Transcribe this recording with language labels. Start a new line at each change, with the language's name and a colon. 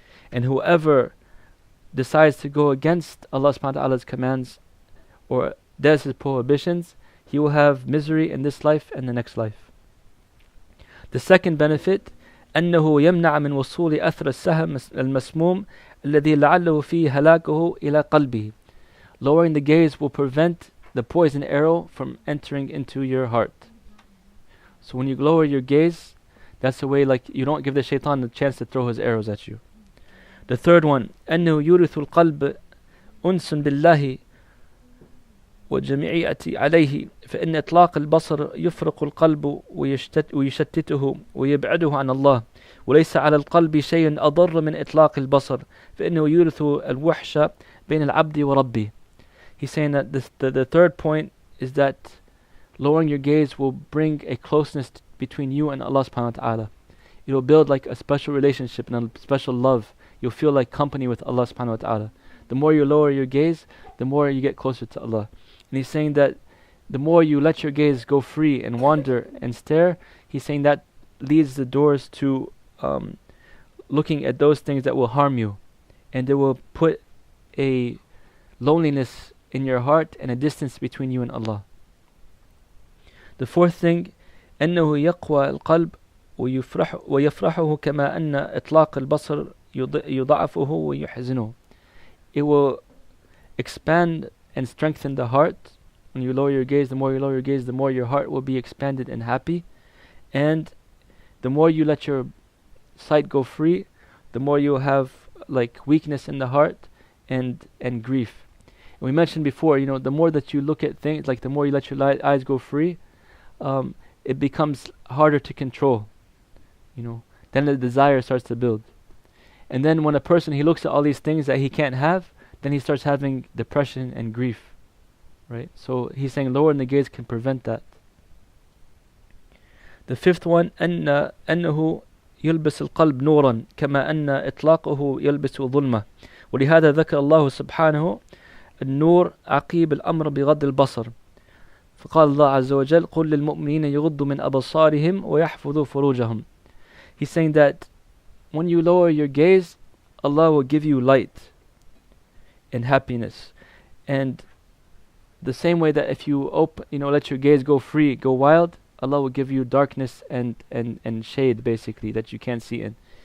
English: And whoever decides to go against Allah subhanahu wa ta'ala's commands or does his prohibitions, he will have misery in this life and the next life. The second benefit,
Arabic: أنه يمنع من وصول أثر السهم المسموم الذي لعله فيه هلاكه إلى قلبه.
English: Lowering the gaze will prevent the poison arrow from entering into your heart. So when you lower your gaze, that's the way, like, you don't give the shaitan the chance to throw his arrows at you. The third one,
Arabic: أنه يورث القلب أنس بالله والجميعية عليه فإن إطلاق البصر يفرق القلب ويشتته ويبعده عن الله وليس على القلب شيء أضر من إطلاق البصر فإنه يورث الوحش بين العبد وربه.
English: He's saying that the third point is that lowering your gaze will bring a closeness between you and Allah subhanahu wa ta'ala. It will build like a special relationship and a special love. You'll feel like company with Allah subhanahu wa ta'ala. The more you lower your gaze, the more you get closer to Allah. And he's saying that the more you let your gaze go free and wander and stare, he's saying that leads the doors to looking at those things that will harm you. And they will put a loneliness in your heart and a distance between you and Allah. The fourth thing,
Arabic: أنه يقوى القلب ويفرحه كما أن إطلاق البصر يضعفه ويحزنه.
English: It will expand and strengthen the heart. When you lower your gaze, the more you lower your gaze, the more your heart will be expanded and happy. And the more you let your sight go free, the more you will have like weakness in the heart and grief. And we mentioned before, the more that you look at things, like the more you let your eyes go free, it becomes harder to control. Then the desire starts to build. And then when a person, he looks at all these things that he can't have, then he starts having depression and grief. Right? So he's saying lowering the gaze can prevent that. The fifth one,
Arabic: أنه يلبس القلب نورا كما أن إطلاقه يلبس ظلمة ولهذا ذكر الله سبحانه النور عقيب الأمر بغض البصر فقال الله عز وجل قل للمؤمنين يغضوا من أبصارهم ويحفظوا فروجهم.
English: He's saying that when you lower your gaze, Allah will give you light and happiness. And the same way that if you let your gaze go free, go wild, Allah will give you darkness and shade, basically, that you can't see in.